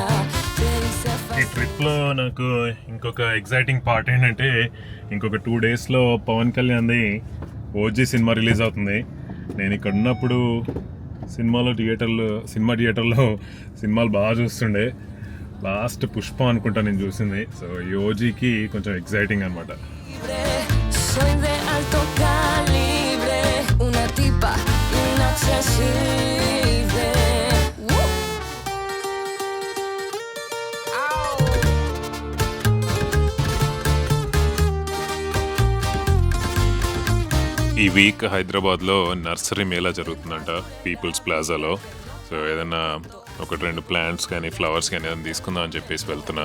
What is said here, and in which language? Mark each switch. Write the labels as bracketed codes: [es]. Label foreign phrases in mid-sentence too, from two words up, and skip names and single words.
[te] ఈ ట్రిప్లో నాకు ఇంకొక [en] exciting part [te] ఏంటంటే, ఇంకొక 2 డేస్లో పవన్ కళ్యాణ్ది ఓజీ సినిమా రిలీజ్ అవుతుంది. నేను ఇక్కడ ఉన్నప్పుడు సినిమా థియేటర్లో సినిమాలు బాగా చూస్తుండే. లాస్ట్ పుష్ప అనుకుంటా నేను చూసింది. సో ఈ ఓజీకి కొంచెం ఎగ్జైటింగ్ అనమాట. [es] Soy de alto calibre, una tipa inaccesible. [te] ఈ వీక్ హైదరాబాద్లో నర్సరీ మేళా జరుగుతుందంట పీపుల్స్ ప్లాజాలో. సో ఏదైనా 1-2 ప్లాంట్స్ కానీ ఫ్లవర్స్ కానీ ఏదైనా తీసుకుందాం అని చెప్పేసి వెళ్తున్నా.